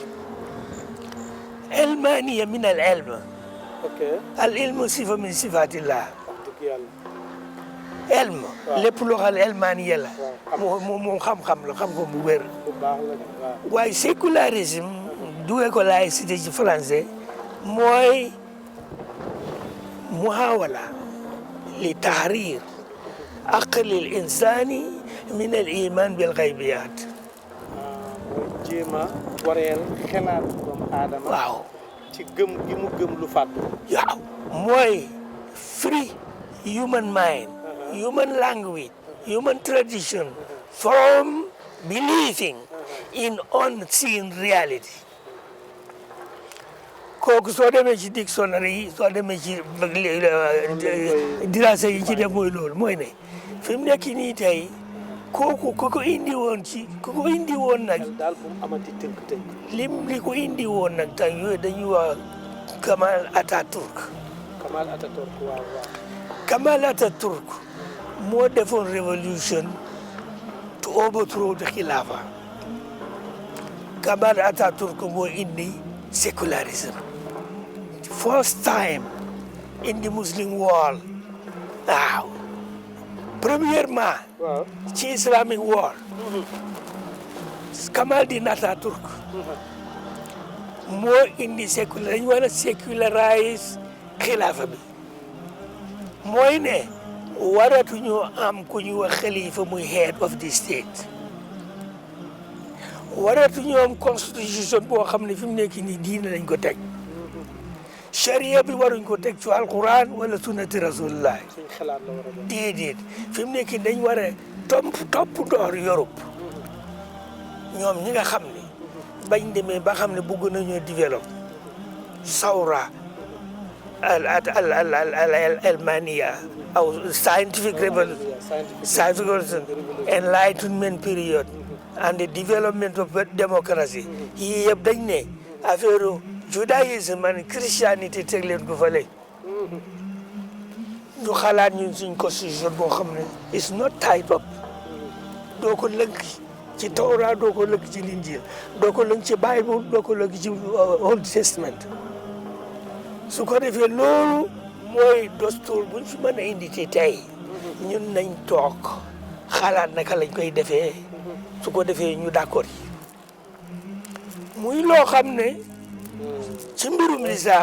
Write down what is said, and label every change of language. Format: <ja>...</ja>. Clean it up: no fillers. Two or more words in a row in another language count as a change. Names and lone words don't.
<ar>من العلم العلم صفة من صفات الله</ar> <wo>ilm lépp loo xam ne Allemagne la moom xam-xam la xam ko bu wér waaye sécularisme duwee ko laïcité ci français mooy</wo> <ar>محاولة لتحرير العقل الإنساني من الإيمان بالغيبيات</ar> <wo>jéema wareel xelaat doomu aadama waaw ci gëm gi mu gëm lu fàddu waaw mooy</wo> <en>free human mind human language human tradition from believing in unseen reality</en> <wo>kooku soo demee ci dictionnaire yi soo demee ci dirasa yi ci def mooy loolu mooy ne fi mu nekk nii tey kooku ku ko indi woon nag daal bu mu amati tënk-tënk li ko indi woon nag tey yooyu dañuy wax Kemal Atatürk waaw Kemal Atatürk moo defoon révolution</wo> <en>to overthrow the Khilafah</en> <wo>Kemal Atatürk moo indi sécularisme</wo> <en>first time in the Muslim world</en> <wo>waaw premièrement ci</wo> <en>Islamic world</en> <wo>Kamaluddin Atatürk moo indi dañu war a sécularize xilaafa bi mooy ne waratuñoo am ku ñu wax xalifa muy</wo> <en>head of the state</en> <wo>waratuñoo am constitution boo xam ne fi mu nekk nii diine lañ ko teg charia bi waruñ ko teg ci alquran wala</wo> <ar>سنة رسول الله</ar> <wo>suñ xalaat la war a doon. déedéet fi mu nekk dañ war a topp door Europe ñoom ñi nga xam ne bañ demee ba xam ne bëgg nañoo développe</wo> <ar>الثورة العلمانية</ar> <wo>aw</wo> <en>scientific revolution enlightenment period and the development of democracy</en> <wo>yii yëpp dañ ne affaire judaïsme and christianité teg leen ko fële ñu xalaat ñun suñ constitution boo xam ne</wo> <en>is not tied up</en> <wo>doo ko lënk ci Tawra doo ko lënk ci Linjiil doo ko lënk ci Bible doo ko lënk ci Old Testament su ko defee loolu mooy dostour buñ fi mën a indi ci tey ñun nañ toog xalaat naka lañ koy defee su ko defee ñu d'accord yi muy loo xam ne ci mbirum lislaam</wo>